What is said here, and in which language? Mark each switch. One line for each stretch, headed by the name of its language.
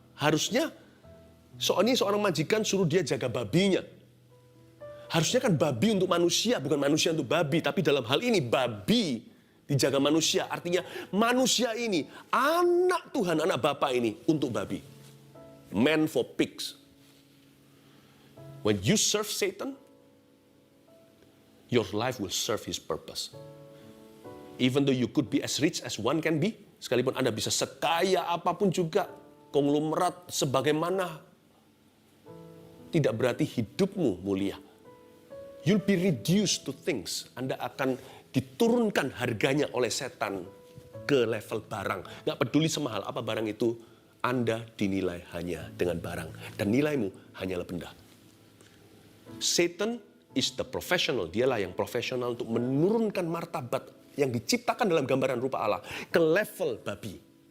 Indonesian: Harusnya soalnya seorang majikan suruh dia jaga babinya. Harusnya kan babi untuk manusia, bukan manusia untuk babi. Tapi dalam hal ini babi dijaga manusia. Artinya manusia ini, anak Tuhan, anak Bapa ini untuk babi.
English: Man for pigs. When you serve Satan, your life will serve his purpose. Even though you could be as rich as one can be,
Indonesian: sekalipun Anda bisa sekaya apapun juga, konglomerat sebagaimana, tidak berarti hidupmu mulia.
English: You'll be reduced to things.
Indonesian: Anda akan diturunkan harganya oleh setan ke level barang. Nggak peduli semahal apa barang itu, Anda dinilai hanya dengan barang. Dan nilaimu hanyalah benda.
English: Satan is the professional.
Indonesian: Dialah yang profesional untuk menurunkan martabat yang diciptakan dalam gambaran rupa Allah ke level babi.